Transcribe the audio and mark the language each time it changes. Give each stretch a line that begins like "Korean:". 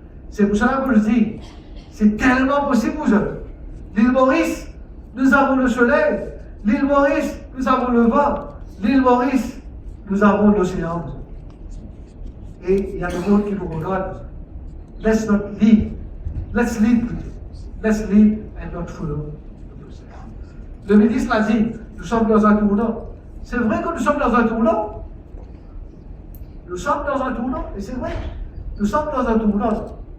French: C'est pour cela que je dis, c'est tellement possible, vous avez. L'île Maurice, nous avons le soleil. L'île Maurice, nous avons le vent. L'île Maurice, nous avons l'océan. Et il y a le monde qui nous regarde.
English: Let's not lead. Let's lead. Let's lead and not follow the process.
French: Le ministre l'a dit, nous sommes dans un tournant. C'est vrai que nous sommes dans un tournant. Nous sommes dans un tournant, et c'est vrai. Nous sommes dans un tournant.